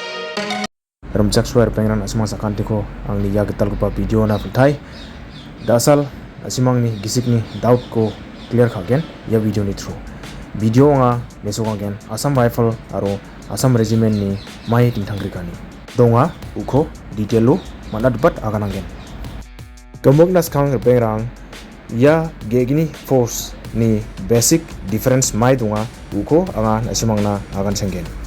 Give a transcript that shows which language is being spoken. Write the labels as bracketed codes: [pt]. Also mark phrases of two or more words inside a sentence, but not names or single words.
[grt] Rumcak suar pengen asimang sakantiko ang ni yagetal ko video na puntai. Dasal asimang ni gisik ni doubt ko clear kagen ya video ni through. Video nga besok kagen Assam Rifle aro Assam Regiment ni mai dingtangrika ni. Donga uko detail lo mana debat akan anggen. Kemuk nas kang pengrang ya gegini force ni [en] basic difference [grt] mai donga uko angan asimang na akan senggen.